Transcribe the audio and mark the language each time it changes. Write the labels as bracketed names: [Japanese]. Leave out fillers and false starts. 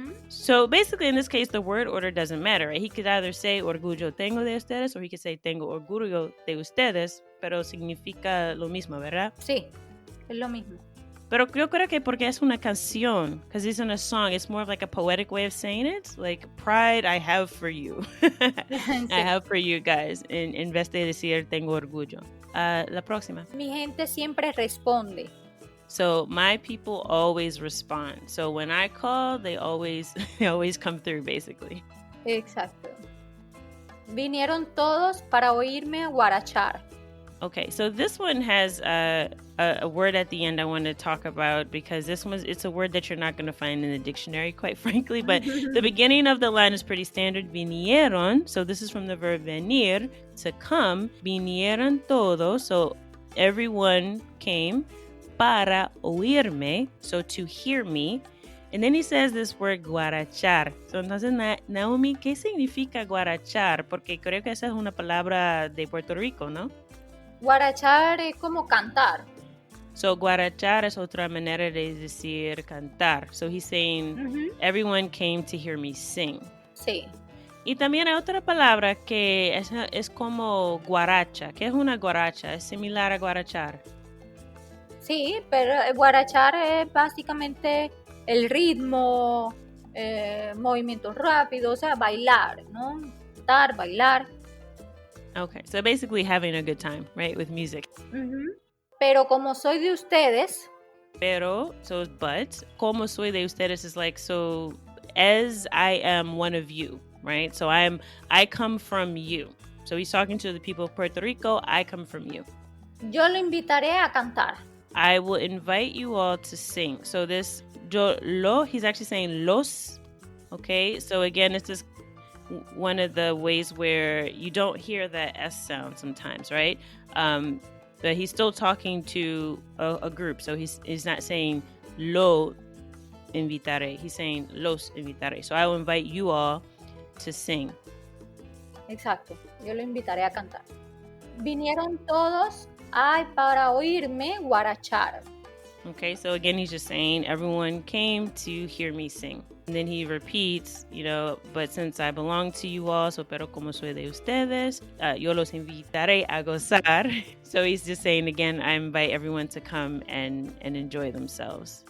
[English] So basically, in this case, the word order doesn't matter, right? He could either say, [Spanish] orgullo tengo de ustedes, [English] or he could say, [Spanish] tengo orgullo de ustedes, pero significa lo mismo, ¿verdad? Sí, es lo mismo. Pero yo creo que porque es una canción, [English] because it's in a song, it's more of like a poetic way of saying it. Like, pride I have for you. I have for you guys, [Spanish] en vez de decir, tengo orgullo. La próxima. Mi gente siempre responde. [English] So my people always respond. So when I call, they always come through, basically. [Spanish] Exacto. Vinieron todos para oírme guarachar. [English] Okay, so this one has a word at the end I want to talk about, because it's a word that you're not going to find in the dictionary, quite frankly. But the beginning of the line is pretty standard. Vinieron. So this is from the verb venir, to come. [Spanish] Vinieron todos. [English] So everyone came. [Spanish] Para oírme, [English] so to hear me. And then he says this word guarachar. [Spanish] So entonces, Nahomy, ¿qué significa guarachar? Porque creo que esa es una palabra de Puerto Rico, ¿no? Guarachar es como cantar. So guarachar es otra manera de decir cantar. [English] So he's saying, everyone came to hear me sing. [Spanish] Sí. Y también hay otra palabra que es como guaracha. ¿Qué es una guaracha? Es similar a guarachar. Sí, pero guarachar es básicamente el ritmo, movimientos rápidos, o sea, bailar, ¿no? Cantar, bailar. [English] Okay, so basically having a good time, right, with music. [Spanish] Pero como soy de ustedes. [English] Pero, so but, [Spanish] como soy de ustedes [English] is like, so as I am one of you, right? So I come from you. So he's talking to the people of Puerto Rico, I come from you. [Spanish] Yo lo invitaré a cantar. [English] I will invite you all to sing. So this, he's actually saying los, okay? So again, it's just one of the ways where you don't hear the S sound sometimes, right? But he's still talking to a group. So he's not saying [Spanish] lo invitaré. [English] He's saying [Spanish] los invitaré. [English] So I will invite you all to sing. [Spanish] Exacto. Yo lo invitaré a cantar. Vinieron todos para oírme guarachar. [English] Okay, so again, he's just saying, everyone came to hear me sing. And then he repeats, but since I belong to you all, so [Spanish] pero como soy de ustedes, yo los invitaré a gozar. [English] So he's just saying again, I invite everyone to come and enjoy themselves.